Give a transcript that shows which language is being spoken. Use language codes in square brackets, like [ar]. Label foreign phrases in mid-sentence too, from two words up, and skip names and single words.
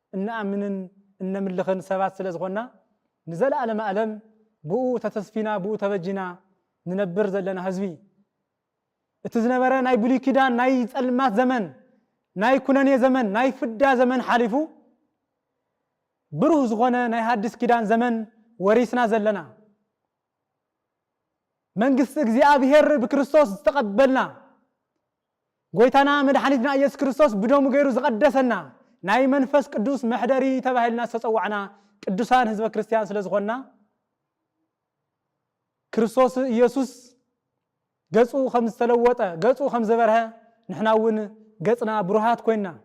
[ti] እንኣምንን እንምልኽን ሰባት ስለ ዝኾንና ንዘለዓለመ ዓለም ብኡ ተተስፊና ብኡ ተበጂና ንነብር ዘለና ህዝቢ እቲ ዝነበረ ናይ ብሉይ ኪዳን ናይ ጸልማት ዘመን ናይ ኩነኔ ዘመን ናይ ፍዳ ዘመን ሓሊፉ ብሩህ ዝኾነ ናይ ሓድስ ኪዳን ዘመን ወሪስና ዘለና መንግስት እግዚአብሔር በክርስቶስ ተቀበልና ጎይታና መድኃኒትና ኢየሱስ ክርስቶስ ብደሙ ገይሩ ዝቀደሰና ናይ መንፈስ ቅዱስ መሕደሪ ተባሂልና ተጸዋዕና ቅዱሳን ህዝበ ክርስቲያን ስለዝኾንና ክርስቶስ ኢየሱስ ገጹ ከም ዝተለወጠ ገጹ ከም ዘበርሀ ንሕናውን ገጽና ብሩሃት ኮይና